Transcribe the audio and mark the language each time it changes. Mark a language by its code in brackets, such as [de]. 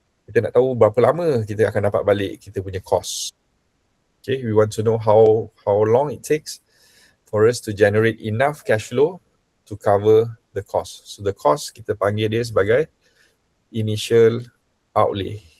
[ms] Kita nak tahu berapa lama kita akan dapat balik kita punya cost. [en] Okay, we want to know how long it takes for us to generate enough cash flow to cover the cost. So the cost [ms] kita panggil dia sebagai initial outlay.